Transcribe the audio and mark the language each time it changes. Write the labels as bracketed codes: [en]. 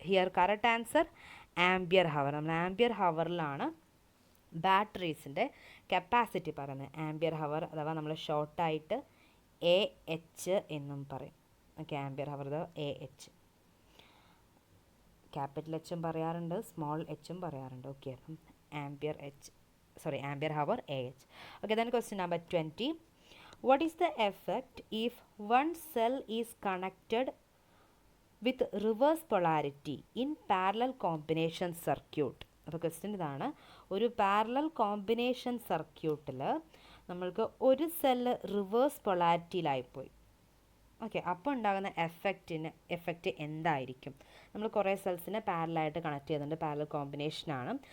[en] Here correct answer ampere hour. [ml] നമ്മൾ ampere ഹവറിലാണ് ബാറ്ററീസിൻ്റെ capacity പറയുന്നത്. Ampere hour അഥവാ നമ്മൾ ഷോർട്ടായിട്ട് എ എച്ച് എന്നും പറയും. Okay, ampere hour A H, capital എച്ചും പറയാറുണ്ട്, സ്മോൾ എച്ചും പറയാറുണ്ട്. ഓക്കെ, അപ്പം ampere hour A H. [en] Okay, then question number 20. What is the effect if one cell is connected with reverse polarity in parallel combination circuit? [ml] അപ്പോൾ question ഇതാണ്, ഒരു parallel combination സർക്യൂട്ടിൽ നമ്മൾക്ക് ഒരു cell reverse പൊളാരിറ്റിയിലായിപ്പോയി. Okay, അപ്പോൾ ഉണ്ടാകുന്ന effect എന്തായിരിക്കും? നമ്മൾ കുറേ സെൽസിനെ പാരലായിട്ട് കണക്ട് ചെയ്യുന്നുണ്ട്, പാരലൽ കോമ്പിനേഷനാണ്.